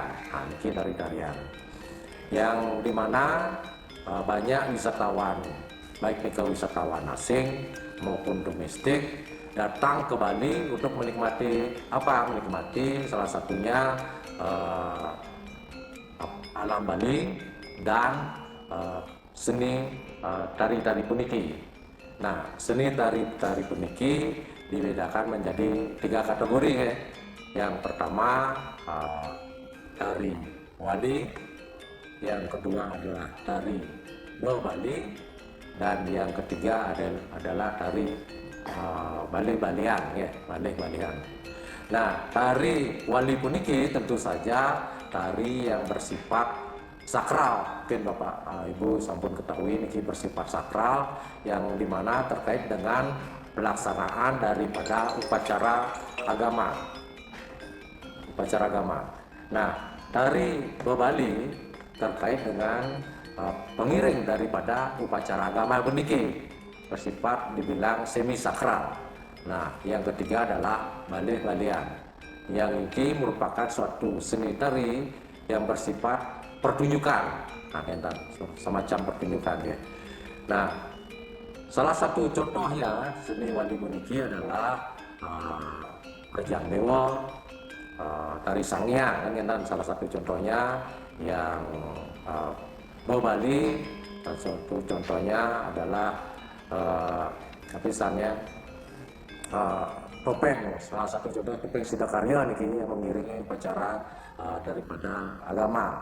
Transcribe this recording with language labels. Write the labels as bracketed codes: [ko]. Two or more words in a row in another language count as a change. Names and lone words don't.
[id] Ini tari-tarian yang dimana banyak wisatawan, baik wisatawan asing maupun domestik, datang ke Bali untuk menikmati salah satunya alam Bali dan seni tari-tari puniki. Nah, seni tari-tari puniki dibedakan menjadi 3 kategori ya. Yang pertama tari wali, yang kedua adalah tari Bali, dan yang ketiga adalah tari Bali-Balian ya, Bali-Balian. Nah, tari wali puniki tentu saja tari yang bersifat sakral. Mungkin Bapak Ibu sampun ketahui ini bersifat sakral, yang dimana terkait dengan pelaksanaan daripada upacara agama. Nah, tari Bali terkait dengan pengiring daripada upacara agama puniki, bersifat dibilang semi sakral. Nah, yang ketiga adalah Bali-Balian, yang ini merupakan suatu seni tari yang bersifat pertunjukan, semacam pertunjukan ya. Nah, salah satu contohnya seni wali puniki adalah Rejang Dewa, tari Sangyang, dan salah satu contohnya yang Bali, dan satu contohnya adalah topeng, salah satu contoh topeng Sidakarya yang mengiringi upacara daripada agama.